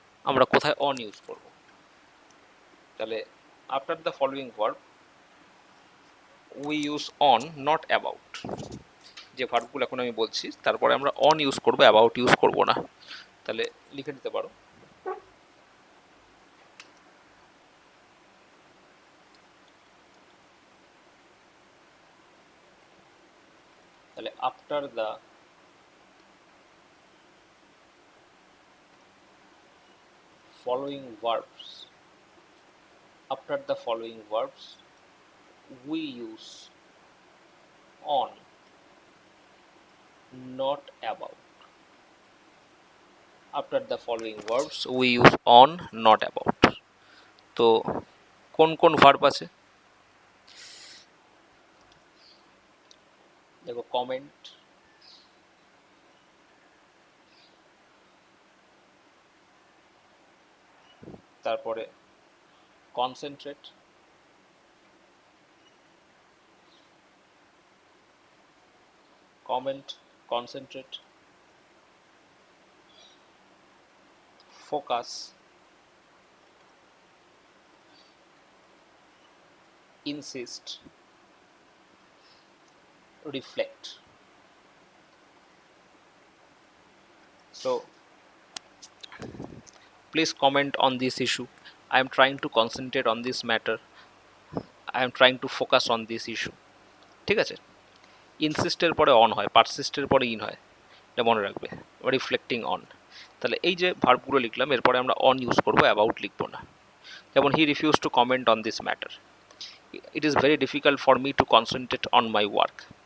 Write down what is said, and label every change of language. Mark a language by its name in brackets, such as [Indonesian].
[Bangla] আমরা কোথায় on use করব? তাহলে [English] after the following verb we use on not about, [Bangla] যে ভার্বগুলো এখন আমি বলছি তারপরে আমরা অন ইউজ করব, অ্যাবাউট ইউজ করব না। তাহলে লিখে দিতে পারো, তাহলে after the [English] following verbs, after the following verbs we use on not about, after the following verbs we use on not about। [Bangla] তো কোন কোন ভার্ব আছে দেখো, কমেন্ট, [English] তারপরে concentrate, comment, concentrate, focus, insist, reflect। So please comment on this issue. I am trying to concentrate on this matter. I am trying to focus on this issue। [Bangla] ঠিক আছে, ইনসিস্টের পরে on হয়, পারসিস্টের পরে in হয়, এটা মনে রাখবে। রিফ্লেক্টিং অন, তাহলে এই যে ভার্বগুলো লিখলাম এরপরে আমরা অন ইউজ করবো, অ্যাবাউট লিখবো না। [English] যেমন he refuse to comment on this matter, it is very difficult for me to concentrate on my work.